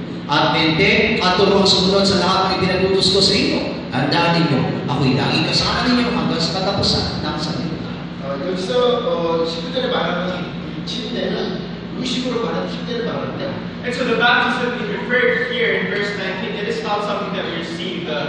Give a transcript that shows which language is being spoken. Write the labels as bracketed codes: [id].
[tl] At mente at turuang sumunod sa lahat ng ipinagutos ko sa inyo. Handaan ninyo, ako'y laging kasama ninyo hanggang sa katapusan ng sanlibutan. [ko] 여기서 19절에 말하는 이 침례는 의식으로 말하는 침례를 말하는데 [en] And so the baptism is referred here in verse 19. It is not something that we receive.